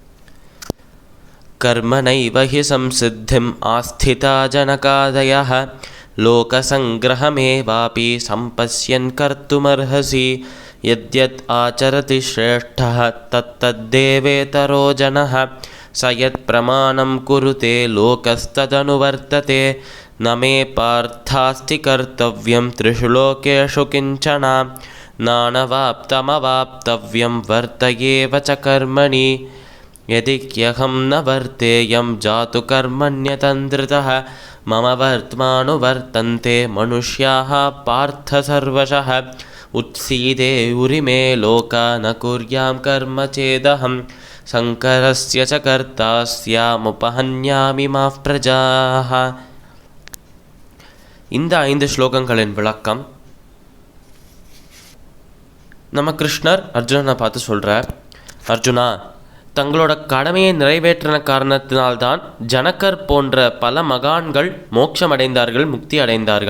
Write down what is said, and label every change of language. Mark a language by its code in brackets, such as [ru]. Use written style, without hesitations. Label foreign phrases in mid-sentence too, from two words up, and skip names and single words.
[sa] कर्मणैव हि संसिद्धिम् आस्थिता जनकादयः लोकसंग्रहमेवापि सम्पश्यन् कर्तुमर्हसि यद्यद् आचरति श्रेष्ठः तत्तदेवेतरो जनः स यत् प्रमाणं कुरुते लोकस्तदनुवर्तते न मे पार्थास्ति कर्तव्यं त्रिषु लोकेषु किञ्चन नानवाप्तमवाप्तव्यं वर्तयेव च कर्मणि यदि ह्यहं न वर्तेयं जातु कर्मण्यतन्द्रितः मम वर्त्मानुवर्तन्ते मनुष्याः पार्थ सर्वशः उत्सीदे उरिमे लोका न कुर्यां कर्म चेदहं सङ्करस्य च कर्तास्यामुपहन्याम् इमाः प्रजाः. [ta] இந்த 5 ஸ்லோகங்களின் விளக்கம் நம்ம கிருஷ்ணர் அர்ஜுனனை பார்த்து சொல்கிறார். அர்ஜுனா, தங்களோட கடமையை நிறைவேற்றின காரணத்தினால்தான் ஜனகர் போன்ற பல மகான்கள் மோட்சம் அடைந்தார்கள், முக்தி அடைந்தார்கள்.